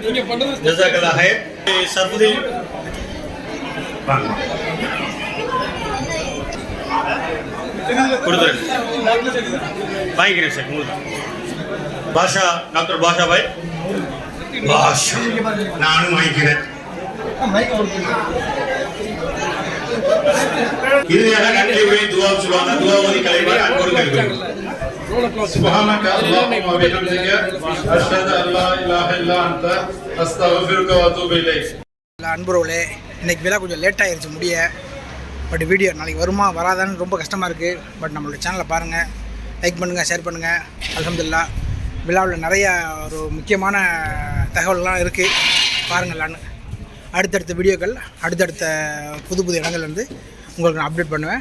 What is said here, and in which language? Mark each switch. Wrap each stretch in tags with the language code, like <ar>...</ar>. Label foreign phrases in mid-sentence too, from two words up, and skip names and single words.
<ta>சர்ஃபுதீன் கொடுத்துருங்க, வாங்கிக்கிறேன் சார். உங்களுக்கு பாஷா, டாக்டர் பாஷா பாய். பாஷா நானும் வாங்கிக்கிறேன். இறுதியாக நன்றி உரை துவா சொல்லுவாங்க. துவாவதி கலைவர் அன்போடு கேட்கிறேன்.</ta> <ar>سبحانك اللهم وبحمدك أشهد أن لا إله إلا أنت أستغفرك وأتوب إليك.</ar> <ta>அன்புறவுகளே, இன்றைக்கி விழா கொஞ்சம் லேட் ஆகிருச்சு முடிய.</ta> <en>but video</en> <ta>நாளைக்கு வருமா வராதான்னு ரொம்ப கஷ்டமாக இருக்குது. பட் நம்மளோட சேனலை பாருங்கள், லைக் பண்ணுங்கள், ஷேர் பண்ணுங்கள். அல்ஹம்துலில்லாஹ் விழாவில் நிறையா ஒரு முக்கியமான தகவல்கள்லாம் இருக்குது, பாருங்களான்னு. அடுத்தடுத்த வீடியோக்கள் அடுத்தடுத்த புது புது இடங்கள்லேருந்து உங்களுக்கு நான் அப்டேட் பண்ணுவேன்.</ta>